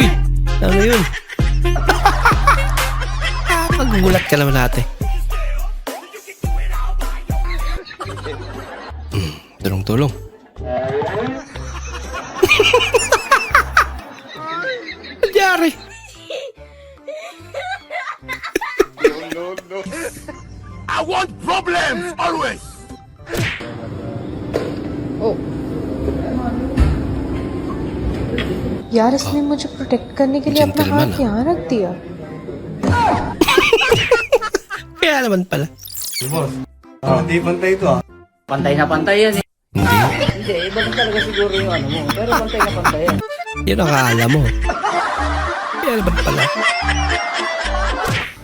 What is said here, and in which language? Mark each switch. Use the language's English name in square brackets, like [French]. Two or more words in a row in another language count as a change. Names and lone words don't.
[Filipino] Ano yun? Magugulat ka naman ate. Tulong-tulong. Nangyari? [English] I want problems always. [Hindi] यार इसने मुझे प्रोटेक्ट करने के लिए अपना [English] Gentleman, [Hindi] हाथ यहाँ रख दिया [Filipino] Kaya naman pala. Hindi pantay ito ah. Pantay na pantay yan eh. Hindi. Hindi, iba din talaga siguro yung ano mo. Pero pantay na pantay yan. Yun ang akala mo. Kaya naman pala.